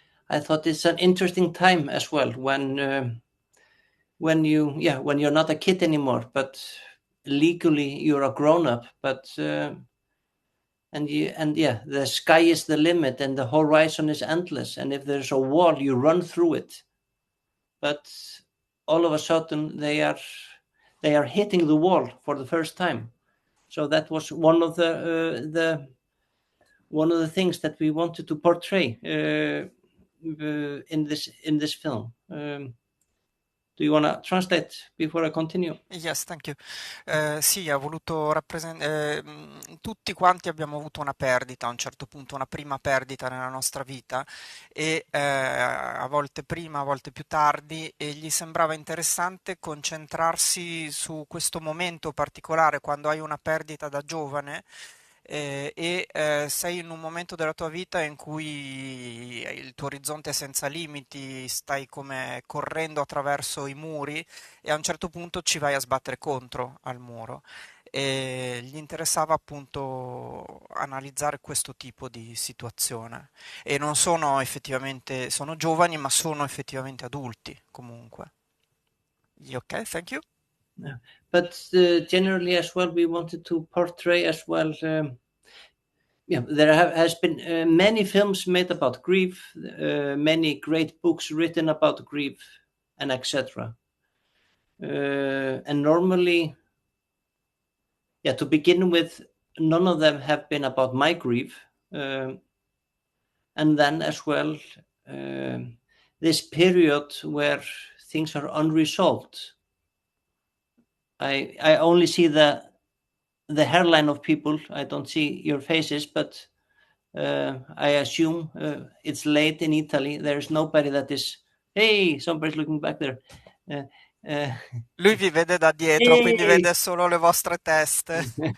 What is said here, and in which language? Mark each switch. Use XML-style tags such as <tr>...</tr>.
<en>I thought it's an interesting time as well when you're not a kid anymore, but legally you're a grown up, but the sky is the limit and the horizon is endless, and if there's a wall you run through it, but all of a sudden they are hitting the wall for the first time. So that was one of the things that we wanted to portray in this film. Do you want to translate before I continue? Yes, thank you.</en> <it>Sì, ha voluto rappresentare. Tutti quanti abbiamo avuto una perdita a un certo punto, una prima perdita nella nostra vita, e a volte prima, a volte più tardi, e gli sembrava interessante concentrarsi su questo momento particolare quando hai una perdita da giovane. Sei in un momento della tua vita in cui il tuo orizzonte è senza limiti, stai come correndo attraverso i muri e a un certo punto ci vai a sbattere contro al muro. E gli interessava appunto analizzare questo tipo di situazione. E non sono effettivamente, sono giovani, ma sono effettivamente adulti comunque.</it> <en>Ok, thank you. Yeah. But generally as well, we wanted to portray as well. There has been many films made about grief, many great books written about grief, and etc. And normally, to begin with, none of them have been about my grief. And then as well, this period where things are unresolved. I only see the hairline of people. I don't see your faces, but I assume it's late in Italy. There's nobody that is, hey, somebody's looking back there.</en> <it>Lui vi vede da dietro, quindi vede solo le vostre teste.</it>